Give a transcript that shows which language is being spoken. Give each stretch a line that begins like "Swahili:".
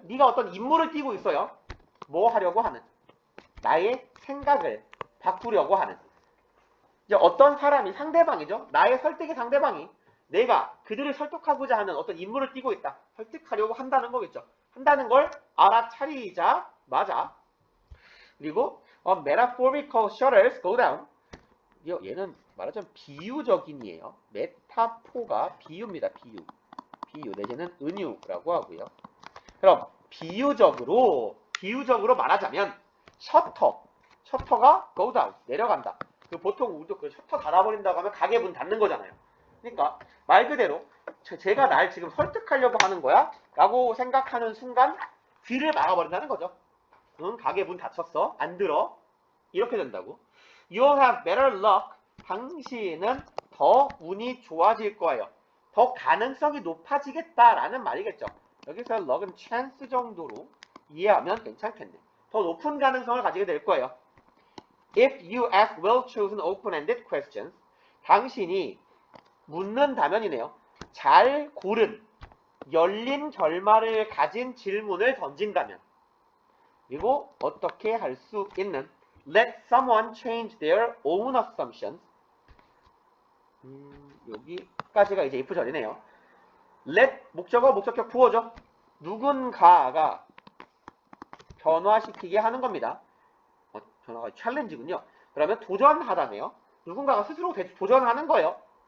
Korean: 네가 어떤 임무를 띠고 있어요. 뭐 하려고 하는? 나의 생각을 바꾸려고 하는. 이제 어떤 사람이 상대방이죠. 나의 설득의 상대방이 내가 그들을 설득하고자 하는 어떤 임무를 띠고 있다. 설득하려고 한다는 거겠죠. 한다는 걸 알아차리자 맞아.
English: 그리고 metaphorical shutters go down.
Korean: 얘는 말하자면 비유적인이에요. 메타포가 비유입니다. 비유 내지는 은유라고 하고요. 그럼 비유적으로 말하자면 셔터가 go down 내려간다. 보통 우리도 그 셔터 닫아버린다고 하면 가게 문 닫는 거잖아요. 그러니까 말 그대로 제가 날 지금 설득하려고 하는 거야 라고 생각하는 순간 귀를 막아버린다는 거죠. 응, 가게 문 닫혔어. 안 들어. 이렇게 된다고.
English: You'll have better luck.
Korean: 당신은 더 운이 좋아질 거예요. 더 가능성이 높아지겠다라는 말이겠죠. 여기서 luck은 chance 정도로 이해하면 괜찮겠네. 더 높은 가능성을 가지게 될 거예요.
English: If you ask well-chosen open-ended questions,
Korean: 당신이 묻는다면이네요. 잘 고른 열린 결말을 가진 질문을 던진다면. 그리고 어떻게 할 수 있는
English: Let someone change their own assumptions.
Korean: 여기까지가 이제 if 절이네요. Let 목적어 목적격 부호죠. 누군가가 변화시키게 하는 겁니다. 변화가 챌린지군요. 그러면 도전하다네요. 누군가가 스스로 도전하는 거예요.